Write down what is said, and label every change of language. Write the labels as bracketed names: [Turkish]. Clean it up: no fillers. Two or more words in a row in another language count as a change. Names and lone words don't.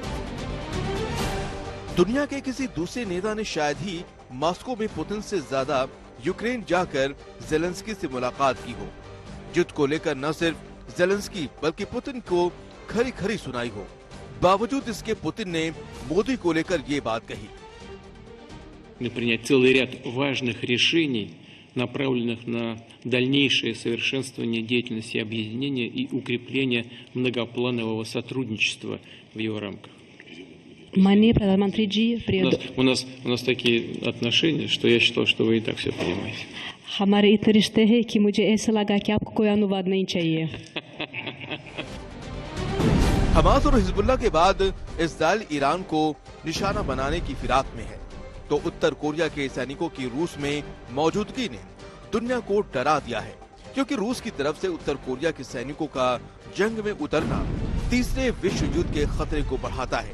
[Hindi] दुनिया के किसी दूसरे नेता ने शायद ही मॉस्को में पुतिन से ज्यादा यूक्रेन जाकर ज़ेलेंस्की से मुलाकात की हो। युद्ध को लेकर न सिर्फ ज़ेलेंस्की बल्कि पुतिन को खरी खरी सुनाई हो। बावजूद इसके पुतिन ने मोदी को लेकर ये बात कही। [Russian] Принять целый ряд важных решений, направленных на дальнейшее совершенствование деятельности объединения и укрепление многопланового сотрудничества в его рамках. [Hindi] माननीय प्रधानमंत्री जी, [Russian] У нас такие отношения, что я считал, что вы и так все понимаете. [Hindi] हमारे इतने रिश्ते हैं कि मुझे ऐसा लगा कि आपको कोई अनुवाद नहीं चाहिए। हमास और हिजबुल्लाह के बाद इस्राइल ईरान को निशाना बनाने की फिराक में है, तो उत्तर कोरिया के सैनिकों की रूस में मौजूदगी ने दुनिया को डरा दिया है, क्योंकि रूस की तरफ से उत्तर कोरिया के सैनिकों का जंग में उतरना तीसरे विश्व युद्ध के खतरे को बढ़ाता है।